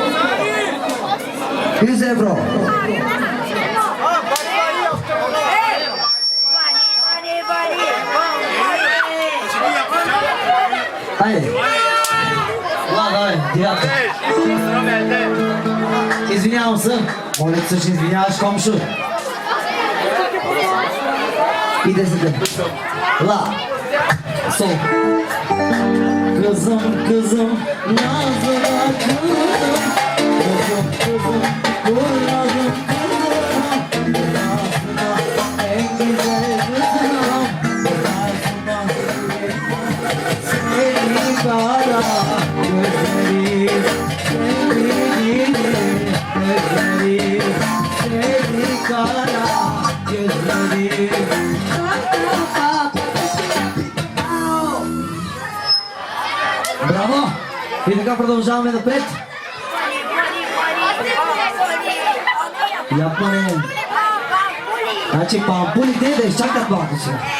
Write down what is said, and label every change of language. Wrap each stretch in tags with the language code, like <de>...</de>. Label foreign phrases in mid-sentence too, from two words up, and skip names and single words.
<bg>30 евро. Айде.</bg> <ru>Давай, девятка.</ru> <bg>Извинявам се. Моля се, ще извиняваш, комшо. И 10. Сол.</bg> <tr>Kızım, nazlıma kızım. Kızım, kurladım kızım. Nazlıma en güzel kızım. Nazlıma seni kara gözlerim. Seni kara gözlerim.</tr> <bg>Браво! И така продължаваме напред. Японе. Значи пампулите да изчакат малко сега.</bg>